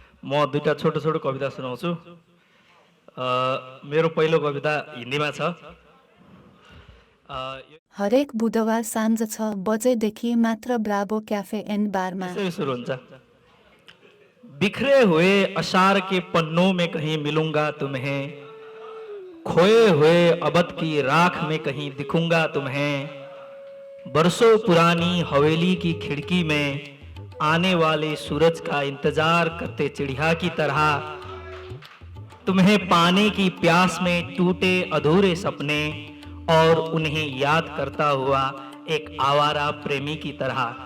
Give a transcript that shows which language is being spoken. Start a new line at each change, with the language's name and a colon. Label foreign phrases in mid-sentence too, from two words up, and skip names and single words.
Nepali: म दुईटा छोटो छोटो कविता सुनाउँछु। मेरो पहिलो कविता हिन्दीमा छ। हरेक बुधबार साँझ 6 बजेदेखि मात्र ब्राभो क्याफे एन्ड बारमा। यसरी सुरु हुन्छ।
Hindi: बिखरे हुए अशार के पन्नों में कहीं मिलूंगा तुम्हें, खोए हुए अबद की राख में कहीं दिखूंगा तुम्हें, बरसों पुरानी हवेली की खिड़की में आने वाले सूरज का इंतजार करते चिड़िया की तरह, तुम्हें पाने की प्यास में टूटे अधूरे सपने और उन्हें याद करता हुआ एक आवारा प्रेमी की तरह।